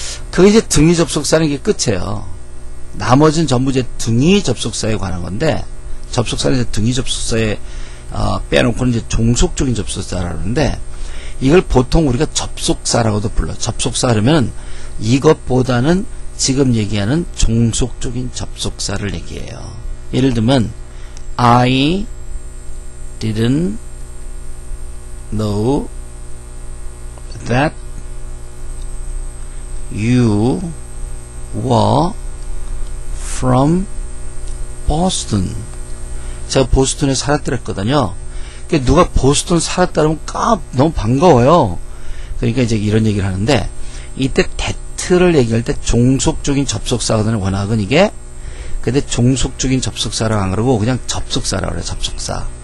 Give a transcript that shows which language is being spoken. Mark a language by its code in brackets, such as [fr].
[ko] 그게 이제 등위 접속사는 게 끝이에요. 나머지는 전부 이제 등위 접속사에 관한 건데, 접속사는 이제 등위 접속사에 빼놓고는 이제 종속적인 접속사라고 하는데, 이걸 보통 우리가 접속사라고도 불러. 접속사 그러면 이것보다는 지금 얘기하는 종속적인 접속사를 얘기해요. 예를 들면 [en] I didn't know that you were from Boston. [ko] 제가 보스턴에 살았더랬거든요. 그러니까 누가 보스턴 살았다 그러면 너무 반가워요. 그러니까 이제 이런 얘기를 하는데, 이때 that를 얘기할 때 종속적인 접속사거든요. 워낙은 이게. 근데 종속적인 접속사라고 안 그러고 그냥 접속사라고 그래요. 접속사.